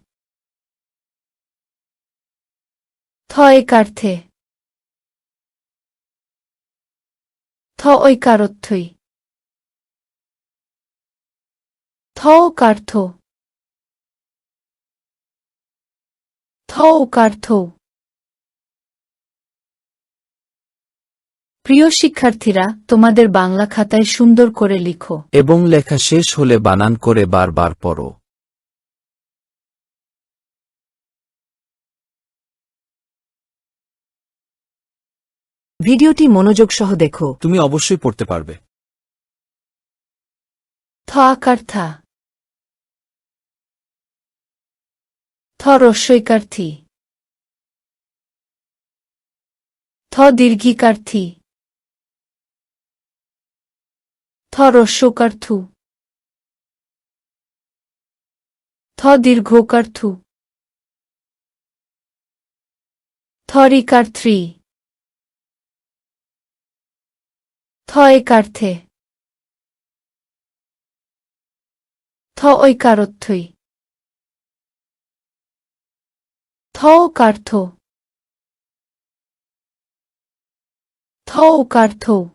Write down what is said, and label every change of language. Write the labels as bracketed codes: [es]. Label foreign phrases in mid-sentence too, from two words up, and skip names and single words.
[bn] থ একার থে। থ ঐকারথ্বই। থ ওকার থো। থ ওকার থো। প্রিয় শিক্ষার্থীরা, তোমাদের বাংলা খাতায় সুন্দর করে লিখো এবং লেখা শেষ হলে বানান করে বারবার পড়ো। ভিডিওটি মনোযোগ সহ দেখো। তুমি অবশ্যই পড়তে পারবে। থ আকার থা। থ রস্বইকার থি। থ দীর্ঘিকার থি। থ রস্যকার থু। থ দীর্ঘকার থু। থ রিকার থ্রি। থ একার থে। থ ঐকারথ্বই। থ ওকার থো। থ ওকার থো।